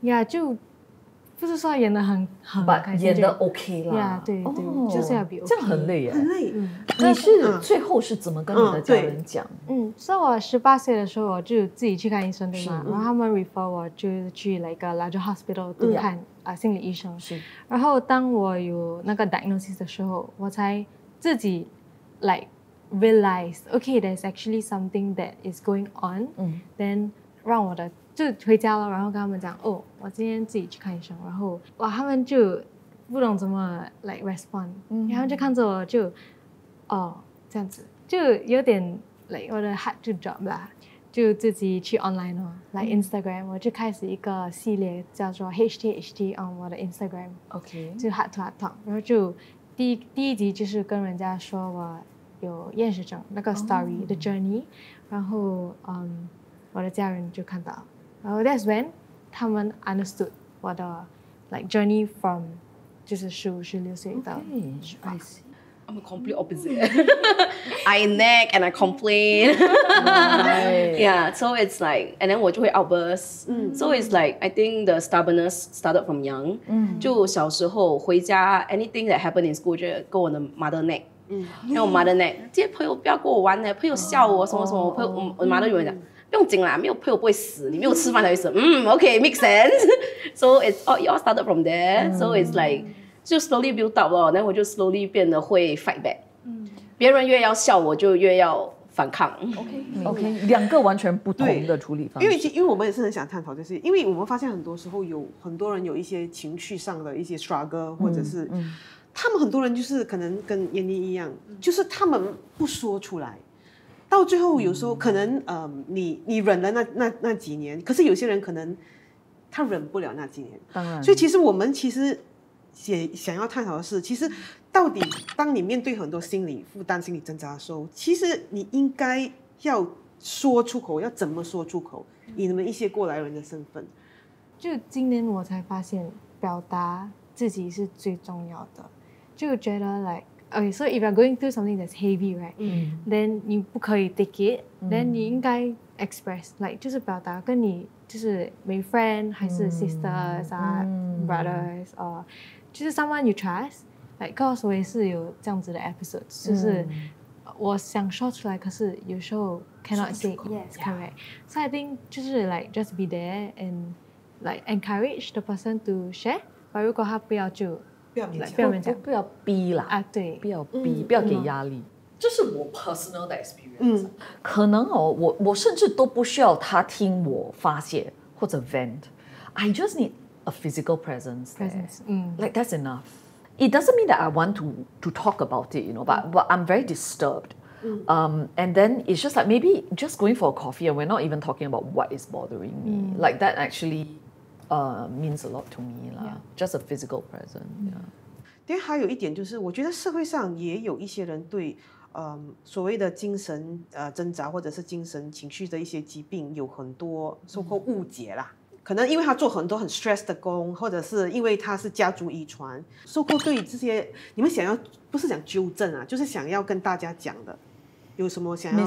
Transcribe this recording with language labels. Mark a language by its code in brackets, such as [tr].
[zh] 呀，就不是说演得很开心，演得 OK 啦。呀，对，就是要比 OK，这样很累耶，很累。你是最后是怎么跟你的家人讲？所以我18岁的时候我就自己去看医生，对吗？然后他们 refer 我就去一个 larger hospital 去看心理医生。是。然后当我有那个 diagnosis 的时候，我才自己 like realize okay there's actually something that is going on。 then 让我的就回家了，然后跟他们讲哦，我今天自己去看医生，然后哇，他们就不懂怎么 like respond，然后就看着我就这样子，就有点 like 我的 heart 就 drop 啦，就自己去 online 哦，like Instagram，我就开始一个系列叫做 HTHT on 我的 Instagram，OK， 就 heart to heart talk， 然后就第一集就是跟人家说我有厌食症那个 story 的 journey， 然后我的家人就看到。然后 that's when 他们 understood 我的 like journey from 就是15、16岁到18。 [en] I'm a complete opposite. I nag and I complain. Yeah, so it's like, and then 我就會 outburst. So it's like, I think the stubbornness started from young. [zh] 就小時候回家 anything that happened in school 就跟我的 mother nag. 然後我 mother nag， 這些朋友不要跟我玩呢，朋友笑我什麼什麼，我 mother 有人講。不用緊啦，沒有朋友不會死，你沒有吃飯才會死。 [en] Okay, makes sense. So it's it all started from there. So it's like 就 slowly build up 咯，然後我就 slowly 變得會 fight back。 [zh] 別人越要笑我就越要反抗。 OK， 兩個完全不同的處理方式。因為我們也是很想探討，就是因為我們發現很多時候有很多人有一些情緒上的一些 struggle， 或者是他們很多人就是可能跟燕妮一樣，就是他們不說出來。到最後有時候可能你忍了那幾年，可是有些人可能他忍不了那幾年。當然。所以其實我們其實也想要探討的是，其實到底當你面對很多心理負擔、心理掙扎的時候，其實你應該要說出口，要怎麼說出口？以你們一些過來人的身份，就今年我才發現表達自己是最重要的，就覺得 like [en] okay, so if you're going through something that's heavy, right? Then 你不可以 take it. [zh] Then 你应该 express, like 就是表达跟你就是没 friend 还是 sisters 啊 brothers or 就是 someone you trust. Like 告诉我也是有这样子的 episodes，就是我想说出来，可是有时候 cannot say yes, correct. [en] So I think 就是 like just be there and like encourage the person to share. [zh] 如果他不要就不要勉强，不要逼啦啊，对，不要逼，不要给压力。这是我 personal 的 experience。可能我甚至都不需要他听我发泄或者 vent. [en] I just need a physical presence there. Like that's enough. It doesn't mean that I want to talk about it, but I'm very disturbed. And then it's just like maybe just going for a coffee and we're not even talking about what is bothering me. Like that actually means a lot to me. Just a physical presence. [zh] 对，还有一点就是，我觉得社会上也有一些人对所谓的精神挣扎或者是精神情绪的一些疾病有很多so-called误解啦。可能因为他做很多很 stress 的工，或者是因为他是家族遗传，so-called对这些你们想要不是讲纠正啊，就是想要跟大家讲的，有什么想要